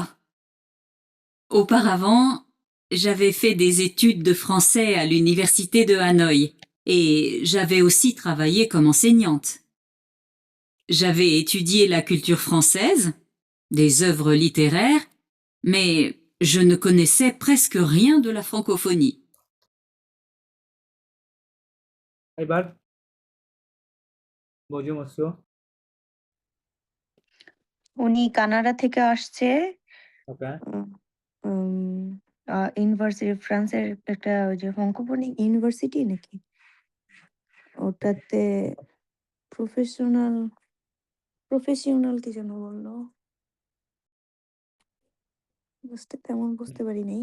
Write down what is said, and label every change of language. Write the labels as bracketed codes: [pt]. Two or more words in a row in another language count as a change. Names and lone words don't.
[fr] Auparavant, j'avais fait des études de français à l'Université de Hanoï et j'avais aussi travaillé comme enseignante. J'avais étudié la culture française, des œuvres littéraires, mais je ne connaissais presque rien de la francophonie. [bn] এবার বোঝো মৎস্য। উনি কানাডা থেকে আসছে। ওকে, ইউনিভার্সিটি ফ্রান্সের একটা ওই যে [en] francophonic university [bn] নাকি ওটাতে প্রফেশনাল কি যেন বললো, তেমন বুঝতে পারি নাই।